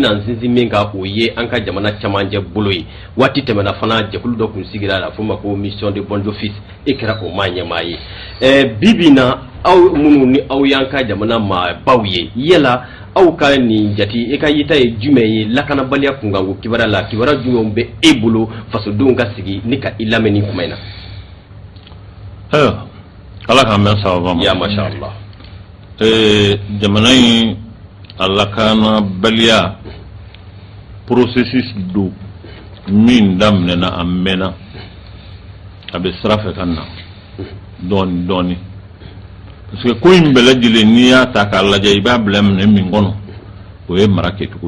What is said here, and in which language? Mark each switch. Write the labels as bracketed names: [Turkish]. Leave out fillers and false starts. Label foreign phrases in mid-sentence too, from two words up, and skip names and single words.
[Bambara] bɛna sinsin min ka o ye an ka jamana camancɛ bolo ye waati tɛmɛna fana jɛkulu dɔ kun sigira a fɔ ma ko [French] mission de bon office [Bambara] e kɛra o maa ɲɛmaa ye bi na aw minnu ni aw y'an ka jamana maabaw ye yala aw ka nin jati e ka yita ye jumɛn ye lakanabaliya kunkanko kibaruya la kibaruya jumɛnw bɛ e bolo fasodenw ka sigi ni ka i lamɛn nin kuma in na. ala k'an bɛn sababa ma. [Arabic] يا ما شاء الله. [Bambara] Jamana in lakanabaliya processus do min daminɛna a mɛnna a bɛ sira fɛ ka na dɔɔni dɔɔni [French] parce que [Bambara] ko in bɛɛ lajɛlen n'i y'a ta k'a lajɛ i b'a bila minɛ min kɔnɔ o ye mara kɛcogo